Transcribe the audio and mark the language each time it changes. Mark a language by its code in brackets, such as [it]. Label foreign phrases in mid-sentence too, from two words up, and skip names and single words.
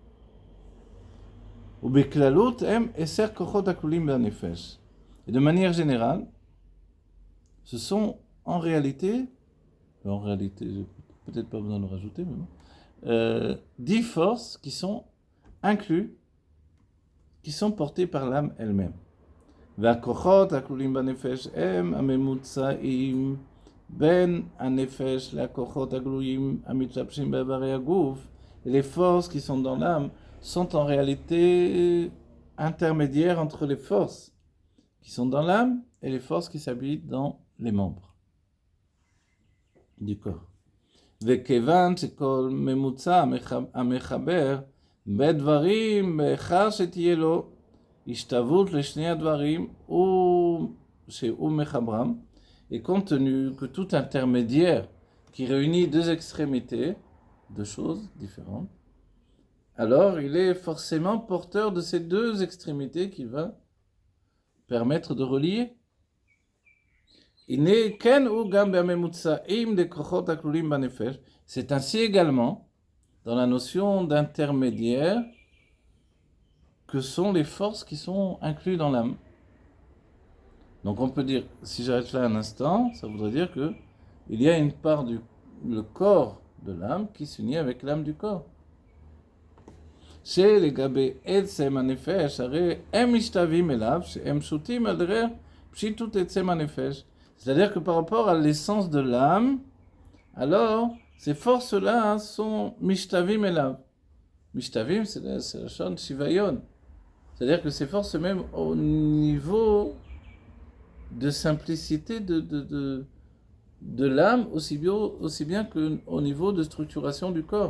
[fr] Et de manière générale, ce sont en réalité, j'ai peut-être pas besoin de le rajouter, mais bon, 10 forces qui sont incluses, qui sont portées par l'âme elle-même. [he] והכוחות הכלולים בנפש הם הממוצעים בין הנפש לכוחות הגלויים המתלבשים באיברי הגוף. [fr] Et les forces qui sont dans l'âme sont en réalité intermédiaires entre les forces qui sont dans l'âme et les forces qui s'habitent dans les membres du corps. [he] וכיוון שכל ממוצע המחבר בדברים באחר שתהיה לו השתוות לשני הדברים שהוא מחברם, [fr] et compte tenu que tout intermédiaire qui réunit 2 extrémités, 2 choses différentes, alors il est forcément porteur de ces 2 extrémités qui va permettre de relier. C'est ainsi également dans la notion d'intermédiaire que sont les forces qui sont incluses dans l'âme. Donc on peut dire, si j'arrête là un instant, ça voudrait dire que il y a une part le corps de l'âme qui s'unit avec l'âme du corps. [he] שלגבי עצם הנפש, הרי הם משתווים אליו, שהם פשוטים על דרך פשיטות עצם הנפש. [fr] C'est-à-dire que par rapport à l'essence de l'âme, alors ces forces-là sont [he] משתווים אליו. [fr] Mishtavim, c'est la chante shivayon. C'est-à-dire que ces forces, même au niveau de simplicité de l'âme, aussi bien qu'au niveau de structuration du corps.